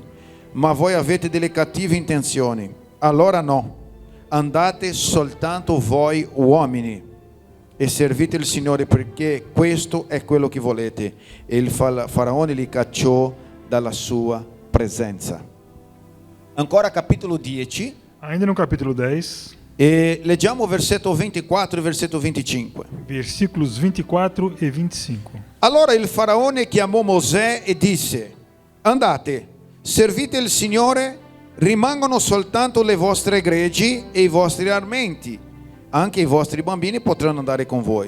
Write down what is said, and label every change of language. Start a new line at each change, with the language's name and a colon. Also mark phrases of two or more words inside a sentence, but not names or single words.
Italian: Ma voi avete delle cattive intenzioni. Allora no, andate soltanto voi uomini e servite il Signore, perché questo è quello che volete. E il faraone li cacciò dalla sua presenza. Ancora capitolo 10.
Portuguese: Ainda no capítulo 10,
Italian: E leggiamo versetto 24 e versetto 25.
Portuguese: versículos 24 e 25.
Italian: Allora il faraone chiamò Mosè e disse: andate, servite il Signore, rimangono soltanto le vostre greggi e i vostri armenti, anche i vostri bambini potranno andare con voi.